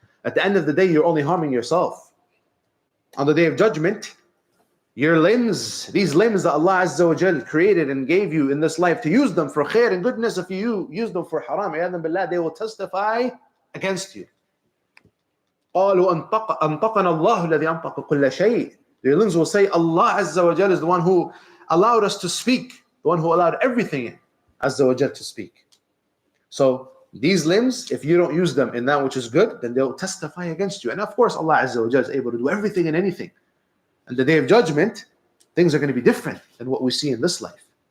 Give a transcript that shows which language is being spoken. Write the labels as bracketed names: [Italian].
[English] At the end of the day, you're only harming yourself. On the day of judgment, your limbs, these limbs that Allah Azza wa Jal created and gave you in this life to use them for khair and goodness, if you use them for haram, they will testify against you. [Arabic] قالوا أنطقنا الله الذي أنطق كل شيء. [English] Your limbs will say, Allah Azza wa Jal is the one who allowed us to speak, the one who allowed everything Azza wa Jal to speak. So these limbs, if you don't use them in that which is good, then they'll testify against you. And of course, Allah Azza wa Jal is able to do everything and anything. And the day of judgment, things are going to be different than what we see in this life.